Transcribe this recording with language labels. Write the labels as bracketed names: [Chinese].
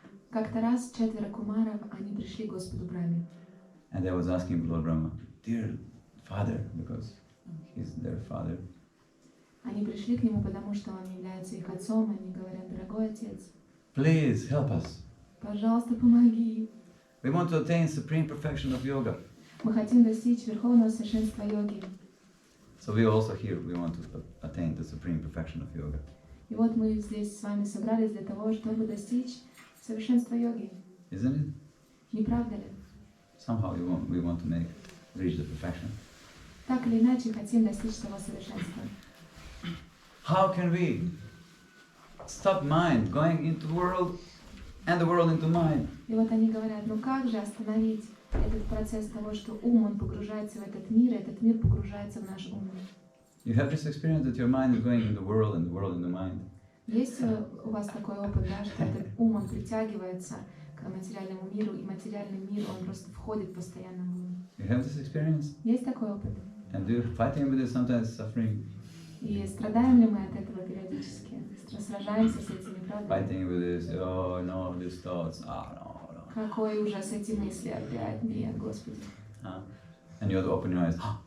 [Russian] Как-то раз 4 кумаров, они пришли к Господу Брахме. [English] and they was asking Lord Brahma, dear father, because he's their father, [Russian] Они пришли к нему, потому что он является их отцом, и они говорят: дорогой отец, [English] please help us. [Russian] пожалуйста, помоги. [English] We want to attain supreme perfection of yoga. [Russian] Мы хотим достичь верховного совершенства йоги. [English] So we also here, we want to attain the supreme perfection of yoga. [Russian] И вот мы здесь с вами собрались для того, чтобы достичь совершенства йоги. [English] Isn't it? [Russian] Не правда ли? [English] Somehow we want to reach the perfection. [Russian] Так или иначе, хотим достичь того совершенства. [English] How can we stop mind going into the world and the world into mind? [Russian] И вот они говорят: ну как же остановить этот процесс того, что ум, он погружается в этот мир, и этот мир погружается в наш ум. [English] You have this experience that your mind is going in the world and the world in the mind. [Russian] Есть у вас такой опыт, да, что этот ум, он притягивается к материальному миру, и материальный мир, он просто входит постоянно в ум. [English] You have this experience? [Russian] Есть такой опыт? [English] And you're fighting with it, sometimes suffering, [Russian] И страдаем ли мы от этого периодически? Сражаемся с этими, правда? [English] fighting with this, oh no, these thoughts, no. [Russian] Какой ужас эти мысли опять, нет, Господи. [English] And you have to open your eyes.